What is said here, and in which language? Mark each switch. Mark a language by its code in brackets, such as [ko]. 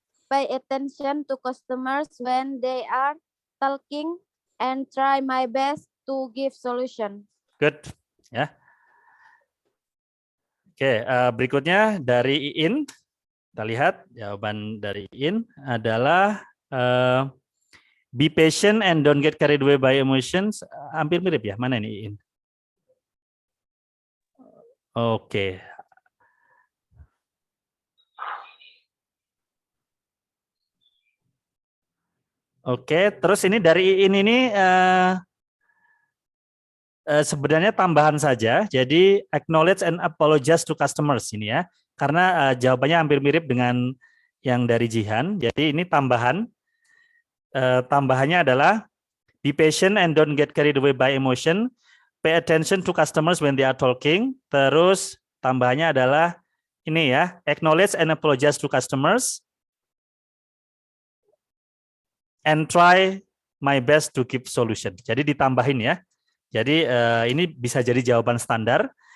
[en] Pay attention to customers when they are talking and try my best to give solution. Good, ya. [id] Oke, berikutnya dari Iin. Kita lihat jawaban dari Iin adalah [en] be patient and don't get carried away by emotions. [id] Hampir mirip ya, mana ini Iin? Oke. Oke, terus ini dari Iin ini sebenarnya tambahan saja. [en] Jadi acknowledge and apologize to customers ini ya. [id] Karena jawabannya hampir mirip dengan yang dari Jihan. Jadi ini tambahan. Tambahannya adalah [en] be patient and don't get carried away by emotion. Pay attention to customers when they are talking. [id] Terus tambahannya adalah ini ya, [en] acknowledge and apologize to customers. And try my best to give solution. [id] Jadi ditambahin ya. Jadi ini bisa jadi jawaban standar.